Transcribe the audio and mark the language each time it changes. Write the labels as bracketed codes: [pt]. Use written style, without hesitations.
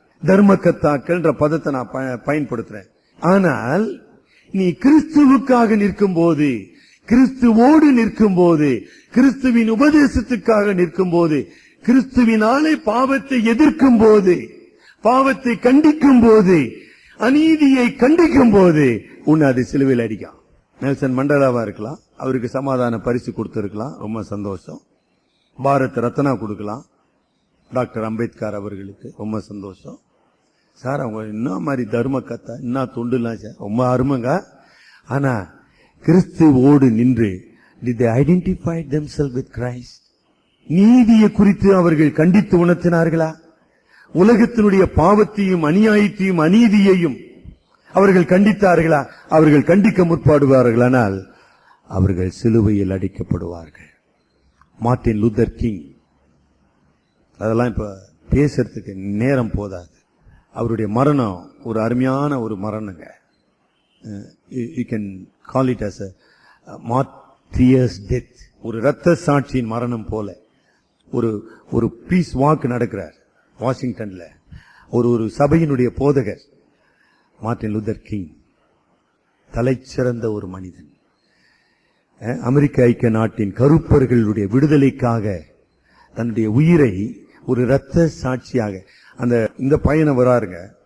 [ta] தர்ம கர்த்தாக்கள்ன்ற பதத்தை நான் பயன்படுத்துறேன். ஆனால் நீ கிறிஸ்துவுக்காக நிற்கும் போது, கிறிஸ்துவோடு நிற்கும் போது, கிறிஸ்துவின் உபதேசத்துக்காக நிற்கும் போது, கிறிஸ்துவினாலே பாவத்தை எதிர்க்கும் போது, பாவத்தை கண்டிக்கும் போது, அநீதியை கண்டிக்கும் போது உன்னை அது சிலுவையில் அடிக்கும். நெல்சன் மண்டேலாவா இருக்கலாம், அவருக்கு சமாதான பரிசு கொடுத்திருக்கலாம், ரொம்ப சந்தோஷம். பாரத் ரத்னா கொடுக்கலாம், டாக்டர் அம்பேத்கர் அவர்களுக்கு ரொம்ப சந்தோஷம். சார் அவங்க என்ன மாதிரி தர்ம கத்தா, என்ன தொண்டுலாம் சார் ரொம்ப அருமைங்க. ஆனா கிறிஸ்துவோடு நின்று [en] did they identify themselves with Christ? [ta] நீதியை குறித்து அவர்கள் கண்டித்து உணர்த்தினார்களா? உலகத்தினுடைய பாவத்தையும் அநியாயத்தையும் அநீதியையும் அவர்கள் கண்டித்தார்களா? அவர்கள் கண்டிக்க முற்படுவார்களானால் அவர்கள் சிலுவையில் அடிக்கப்படுவார்கள். மார்ட்டின் லூதர் கிங், அதெல்லாம் இப்ப பேசுறதுக்கு நேரம் போதாது. அவருடைய மரணம் ஒரு அருமையான ஒரு மரணங்க. [en] you can call it as a martyr's death. [ta] ஒரு இரத்த சாட்சியின் மரணம் போல ஒரு பீஸ் வாக் நடக்கிறார் வாஷிங்டன்ல. ஒரு சபையினுடைய போதகர் மார்ட்டின் லூதர் கிங், தலைச்சிறந்த ஒரு மனிதன். அமெரிக்க ஐக்கிய நாட்டின் கருப்பர்களுடைய விடுதலைக்காக தன்னுடைய உயிரை ஒரு இரத்த சாட்சியாக இந்த பையனை வராருங்க.